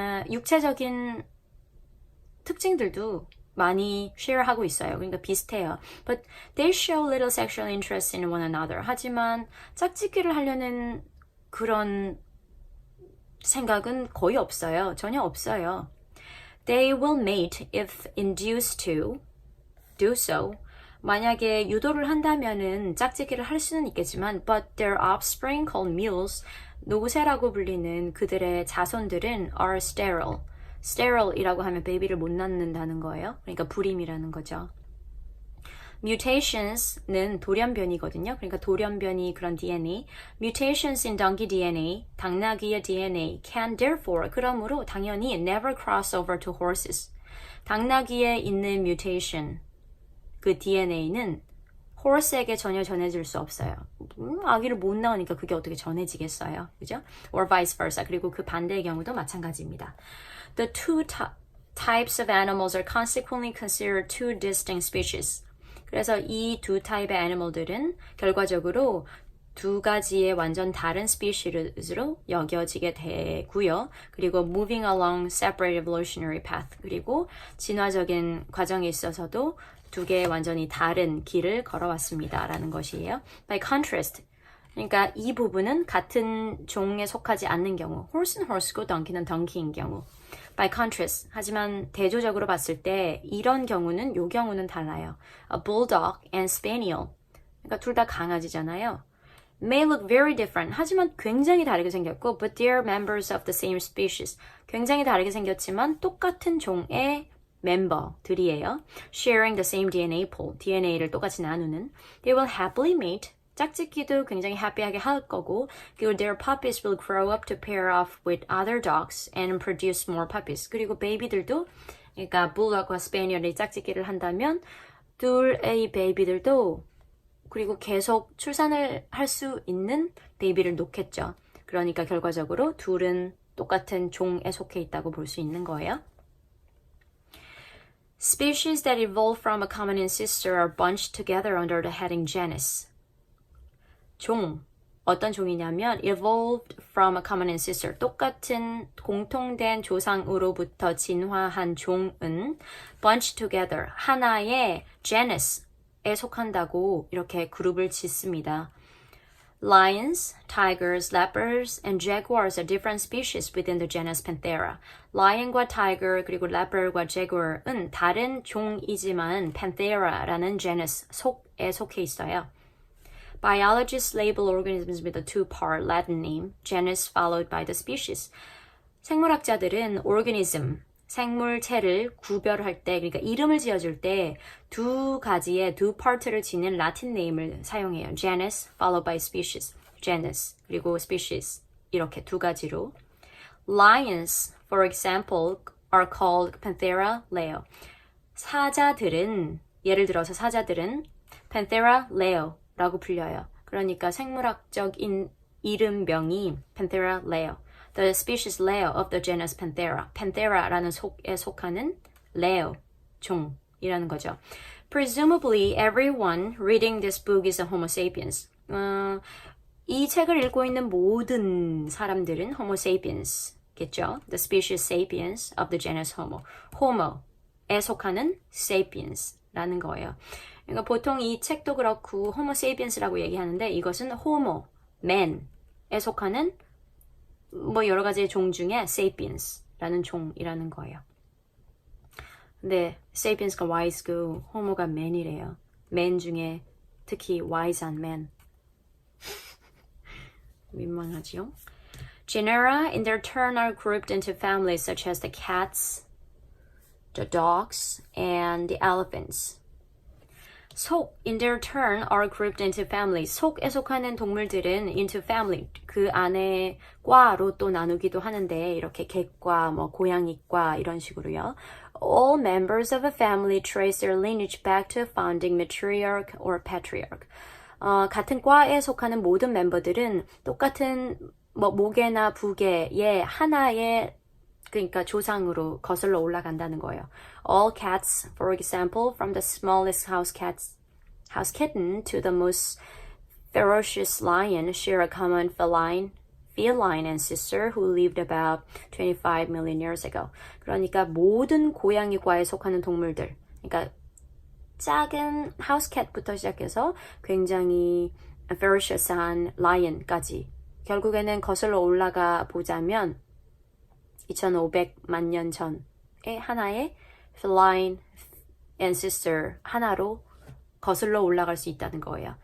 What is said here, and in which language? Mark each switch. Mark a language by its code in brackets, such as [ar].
[ko] 육체적인 특징들도 많이 share하고 있어요. 그러니까 비슷해요. [en] But they show little sexual interest in one another. [ko] 하지만 짝짓기를 하려는 그런 생각은 거의 없어요. 전혀 없어요. [en] They will mate if induced to do so. [ko] 만약에 유도를 한다면은 짝짓기를 할 수는 있겠지만 [en] but their offspring called mules, [ko] 노새라고 불리는 그들의 자손들은 [en] are sterile. [ko] Sterile이라고 하면 베이비를 못 낳는다는 거예요. 그러니까 불임이라는 거죠. Mutations는 돌연변이거든요. 그러니까 돌연변이 그런 DNA. [en] Mutations in donkey DNA, [ko] 당나귀의 DNA [en] can therefore, [ko] 그러므로 당연히 [en] never cross over to horses. [ko] 당나귀에 있는 mutation, 그 DNA는 horse에게 전혀 전해질 수 없어요. 아기를 못 낳으니까 그게 어떻게 전해지겠어요. 그죠? [en] Or vice versa. [ko] 그리고 그 반대의 경우도 마찬가지입니다. [en] The two types of animals are consequently considered two distinct species. [ko] 그래서 이 두 타입의 애니멀들은 결과적으로 두 가지의 완전 다른 species로 여겨지게 되고요. 그리고 [en] moving along separate evolutionary path. [ko] 그리고 진화적인 과정에 있어서도 두 개의 완전히 다른 길을 걸어왔습니다. 라는 것이에요. [en] By contrast, [ko] 그러니까 이 부분은 같은 종에 속하지 않는 경우, horse는 horse고 donkey는 donkey인 경우. [en] By contrast, [ko] 하지만 대조적으로 봤을 때 이런 경우는 요 경우는 달라요. [en] A bulldog and spaniel. [ko] 그러니까 둘 다 강아지잖아요. [en] May look very different. [ko] 하지만 굉장히 다르게 생겼고, [en] but they are members of the same species. [ko] 굉장히 다르게 생겼지만 똑같은 종의 멤버들이에요. [en] Sharing the same DNA pool. [ko] DNA를 똑같이 나누는. [en] They will happily mate. [ko] 짝짓기도 굉장히 happy하게 할 거고, 그리고 [en] their puppies will grow up to pair off with other dogs and produce more puppies. [ko] 그리고 베이비들도, 그러니까 bulldog과 spaniel이 짝짓기를 한다면 둘의 베이비들도 그리고 계속 출산을 할 수 있는 베이비를 놓겠죠. 그러니까 결과적으로 둘은 똑같은 종에 속해 있다고 볼 수 있는 거예요. [en] Species that evolve from a common ancestor are bunched together under the heading genus. [ko] 종, 어떤 종이냐면 [en] evolved from a common ancestor, [ko] 똑같은 공통된 조상으로부터 진화한 종은 [en] bunched together, [ko] 하나의 genus에 속한다고 이렇게 그룹을 짓습니다. [en] Lions, tigers, leopards, and jaguars are different species within the genus Panthera. [ko] Lion과 tiger 그리고 leopard과 jaguar은 다른 종이지만 Panthera라는 genus 속에 속해 있어요. [en] Biologists label organisms with a two-part Latin name, genus followed by the species. [ko] 생물학자들은 organism, 생물체를 구별할 때, 그러니까 이름을 지어줄 때 두 가지의 두 파트를 지닌 라틴 네임을 사용해요. [en] genus followed by species, genus [ko] 그리고 [en] species [ko] 이렇게 두 가지로. [en] Lions, for example, are called Panthera leo. [ko] 사자들은 예를 들어서 사자들은 Panthera leo 라고 불려요. 그러니까 생물학적인 이름명이 Panthera leo. [en] The species Leo of the genus Panthera. [ko] Panthera라는 속에 속하는 Leo, 종이라는 거죠. [en] Presumably, everyone reading this book is a Homo sapiens. [ko] 이 책을 읽고 있는 모든 사람들은 Homo sapiens겠죠. [en] The species sapiens of the genus Homo. [ko] Homo에 속하는 sapiens라는 거예요. 그러니까 보통 이 책도 그렇고 Homo sapiens라고 얘기하는데 이것은 Homo, man에 속하는 뭐 여러 가지의 종 중에 sapiens라는 종이라는 거예요. 근데 sapiens가 wise고 homo가 man이래요. man 중에 특히 wise한 man. 민망하지요? [en] Genera in their turn are grouped into families such as the cats, the dogs, and the elephants. 속, in their turn, are grouped into families. [ko] 속에 속하는 동물들은 into family, 그 안에 과로 또 나누기도 하는데 이렇게 개과, 뭐 고양이과 이런 식으로요. [en] All members of a family trace their lineage back to a founding matriarch or patriarch. [ko] 같은 과에 속하는 모든 멤버들은 똑같은 뭐 모계나 부계의 하나의 그러니까 조상으로 거슬러 올라간다는 거예요. [en] All cats, for example, from the smallest house kitten to the most ferocious lion, share a common feline ancestor who lived about 25 million years ago. [ko] 그러니까 모든 고양이과에 속하는 동물들, 그러니까 작은 house cat부터 시작해서 굉장히 ferocious한 lion까지 결국에는 거슬러 올라가 보자면 2500만 년 전의 하나의 feline ancestor 하나로 거슬러 올라갈 수 있다는 거예요.